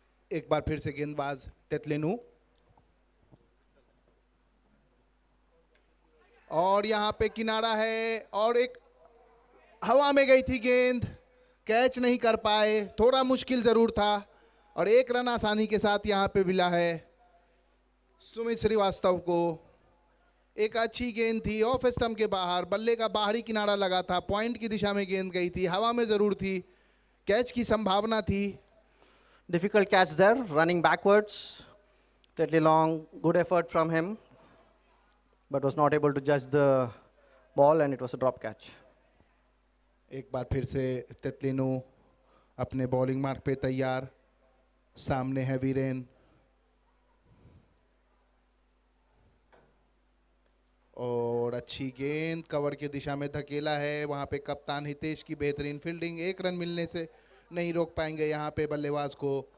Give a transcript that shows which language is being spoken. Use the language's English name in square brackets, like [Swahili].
[Hindi] एक बार फिर से गेंदबाज तेतलिनो, और यहाँ पे किनारा है, और एक हवा में गई थी गेंद, कैच नहीं कर पाए, थोड़ा मुश्किल ज़रूर था, और एक रन आसानी के साथ यहाँ पे मिला है सुमित श्रीवास्तव को। एक अच्छी गेंद थी ऑफ स्टंप के बाहर, बल्ले का बाहरी किनारा लगा था, पॉइंट की दिशा में गेंद गई थी, हवा में ज़रूर थी, कैच की संभावना थी। [English] Difficult catch there, running backwards. Tetley Long, good effort from him, but was not able to judge the ball, and it was a drop catch. [Hindi] एक बार फिर से तेतलिनो अपने बॉलिंग मार्क पे तैयार, सामने है वीरेन, और अच्छी गेंद कवर की दिशा में धकेला है, वहां पे कप्तान हितेश की बेहतरीन फील्डिंग, एक रन मिलने से नहीं रोक पाएंगे यहाँ पे बल्लेबाज को।